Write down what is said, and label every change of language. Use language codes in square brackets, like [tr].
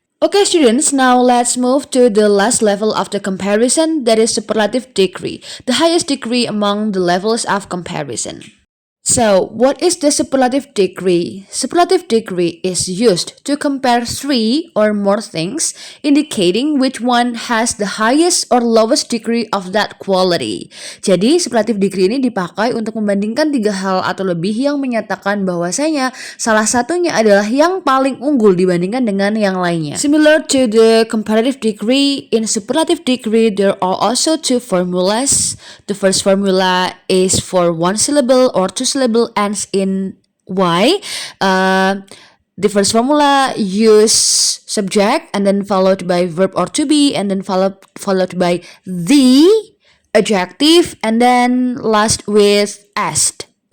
[en] Okay students, now let's move to the last level of the comparison, that is superlative degree, the highest degree among the levels of comparison. So, what is the superlative degree? Superlative degree is used to compare three or more things, indicating which one has the highest or lowest degree of that quality. [id] Jadi, superlative degree ini dipakai untuk membandingkan tiga hal atau lebih yang menyatakan bahwasanya salah satunya adalah yang paling unggul dibandingkan dengan yang lainnya. [en] Similar to the comparative degree, in superlative degree there are also two formulas. The first formula is for one syllable or two syllable ends in y. The first formula use subject and then followed by verb or to be and then followed by the adjective and then last with est.